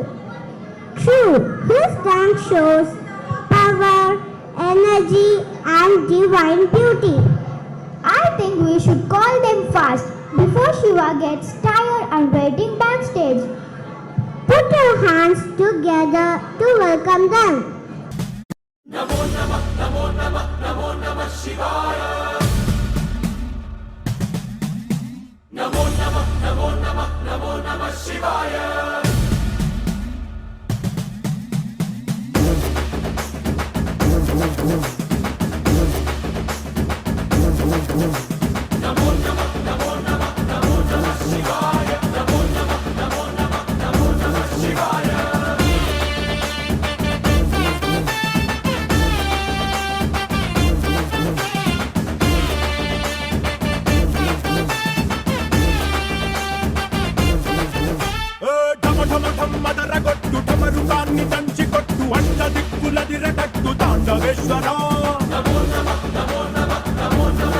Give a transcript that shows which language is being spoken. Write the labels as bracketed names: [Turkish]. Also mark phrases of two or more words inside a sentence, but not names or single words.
[English] True, his dance shows power, energy, and divine beauty. I think we should call them fast before Shiva gets tired and waiting backstage. Put your hands together to welcome them. [Sanskrit] नमो नमः, नमो नमः, नमो नमः शिवाय. नमो नमः, नमो नमः, नमो नमः शिवाय. नमो नमः, नमो नमः, नमो नमः शिवाय. नमो नमः, नमो नमः, नमो नमः शिवाय. [Telugu] ఢమఢమఢమ్మదరగొట్టు ఢమరుకాన్ని దంచి కొట్టు అంట దిక్కులదిరగట్టు తాండవేశ్వర [Sanskrit] नमो नमः नमो नमः नमो नमः